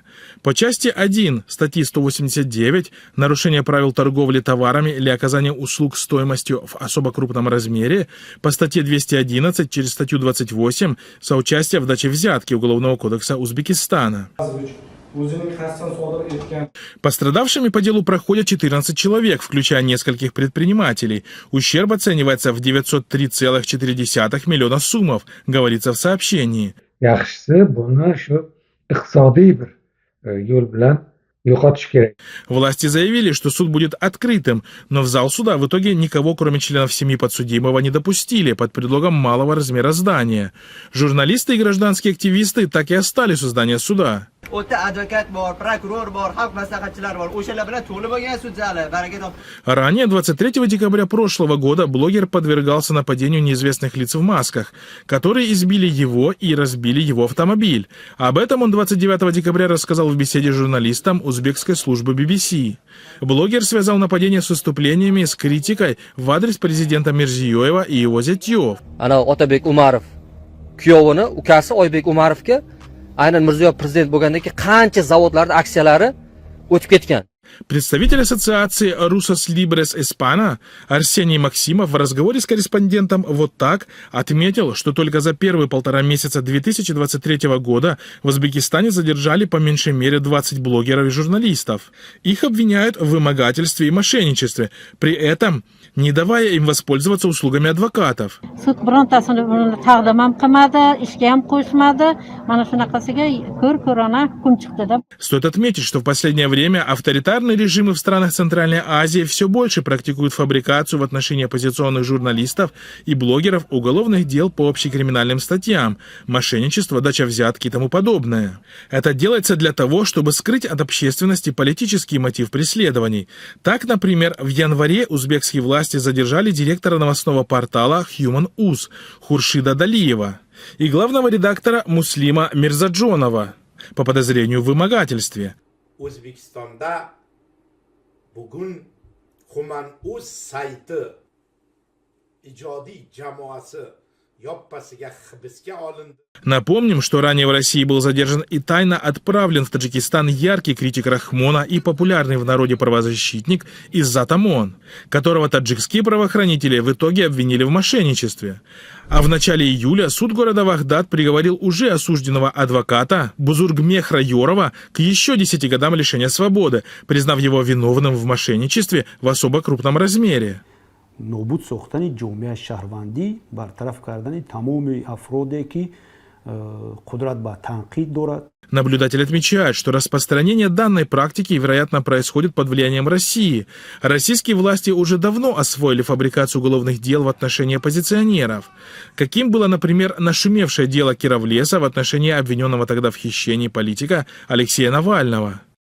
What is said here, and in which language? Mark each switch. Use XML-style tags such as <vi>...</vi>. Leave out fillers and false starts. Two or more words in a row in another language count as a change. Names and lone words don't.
<ru>По части 1 статьи 189 «Нарушение правил торговли товарами или оказание услуг стоимостью в особо крупном размере», по статье 211 через статью 28 «Соучастие в даче взятки» Уголовного кодекса Узбекистана. Пострадавшими по делу проходят 14 человек, включая нескольких предпринимателей. Ущерб оценивается в 903,4 миллиона сумов, говорится в сообщении.</ru> <uz>Yaxshisi buni shu iqtisodiy bir yo'l bilan yo'qotish kerak.</uz> <ru>Власти заявили, что суд будет открытым, но в зал суда в итоге никого, кроме членов семьи подсудимого, не допустили под предлогом малого размера здания. Журналисты и гражданские активисты так и остались у здания суда. Ранее, 23 декабря прошлого года, блогер подвергался нападению неизвестных лиц в масках, которые избили его и разбили его автомобиль. Об этом он 29 декабря рассказал в беседе с журналистом узбекской службы BBC. Блогер связал нападение с выступлениями с критикой в адрес президента Мирзиёева и его зятьев.</ru> <uz>Otabek Umarov kuyovini ukasi Oybek Umarovga aynan Mirziyoyev prezident bo'lgandan keyin qancha zavodlarda aksiyalari o'tib ketgan.</uz> <ru>Представитель ассоциации Rusas Libres Hispana Арсений Максимов в разговоре с корреспондентом «Вот так» отметил, что только за первые 1,5 месяца 2023 года в Узбекистане задержали по меньшей мере 20 блогеров и журналистов. Их обвиняют в вымогательстве и мошенничестве, при этом не давая им воспользоваться услугами адвокатов.</ru> <uz>Sud birontasini taqdim ham qilmadi, ishga ham qo'shmadi. Mana shunaqasiga ko'r-ko'rona hukm chiqdi.</uz> <ru>Стоит отметить, что в последнее время авторитарные режимы в странах Центральной Азии все больше практикуют фабрикацию в отношении оппозиционных журналистов и блогеров уголовных дел по общекриминальным статьям, мошенничество, дача взятки и тому подобное. Это делается для того, чтобы скрыть от общественности политический мотив преследований. Так, например, в январе узбекские власти задержали директора новостного портала Human Uz Хуршида Далиева и главного редактора Муслима Мирзаджонова по подозрению в вымогательстве.</ru> <uz>O'zbekistonda bugun Human Uz sayti ijodiy jamoasi yoppasiga hibsga olindi.</uz> <ru>Напомним, что ранее в России был задержан и тайно отправлен в Таджикистан яркий критик Рахмона и популярный в народе правозащитник Иззат Амон, которого таджикские правоохранители в итоге обвинили в мошенничестве. А в начале июля суд города Вахдат приговорил уже осужденного адвоката Бузургмехра Йорова к еще 10 годам лишения свободы, признав его виновным в мошенничестве в особо крупном размере.</ru> <fa>نابود ساختن جامعه شهروندی برطرف کردن تمام افرادی که قدرت به تنقید دارد.</fa> <ru>Наблюдатель отмечает, что распространение данной практики, вероятно, происходит под влиянием России. Российские власти уже давно освоили фабрикацию уголовных дел в отношении оппозиционеров. Каким было, например, нашумевшее дело Кировлеса в отношении обвиненного тогда в хищении политика Алексея Навального.</ru>